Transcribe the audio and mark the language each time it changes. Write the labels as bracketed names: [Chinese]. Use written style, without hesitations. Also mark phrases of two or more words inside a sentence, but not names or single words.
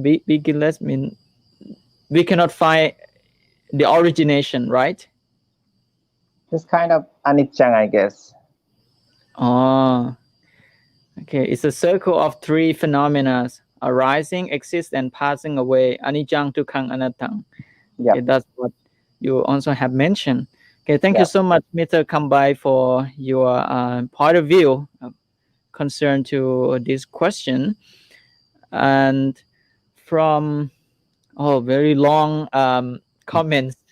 [English] Beginless mean we cannot find the origination, right? It's kind of anicca, I guess. Oh, okay. It's a circle of three phenomena: arising, exist, and passing away. [Pali] Anicca, dukkha, anatta. [English] Yeah. Okay, that's what you also have mentioned. Okay, thank you Yep. so much, Mr. Kambai, for your point of view concern to this question. And from very long comments.